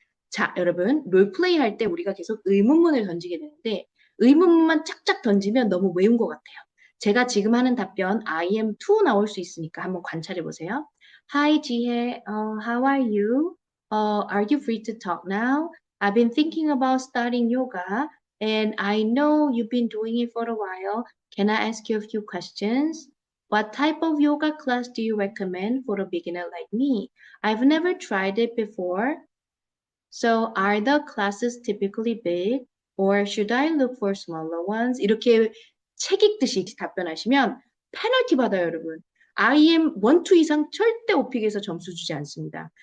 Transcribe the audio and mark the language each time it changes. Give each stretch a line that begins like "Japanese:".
Korean: 자, 여러분, 롤플레이 할 때 우리가 계속 의문문을 던지게 되는데, 의문문만 착착 던지면 너무 외운 것 같아요. 제가 지금 하는 답변, I am to 나올 수 있으니까 한번 관찰해 보세요.
English: Hi, 지혜. How are you? Are you free to talk now? I've been thinking about starting yoga, and I know you've been doing it for a while. Can I ask you a few questions? What type of yoga class do you recommend for a beginner like me? I've never tried it before. So are the classes typically big? or should I look for smaller ones?
Korean: 이렇게 책 읽듯이 답변하시면 페널티 받아요, 여러분. IM 1, 2 이상 절대 오픽에서 점수 주지 않습니다.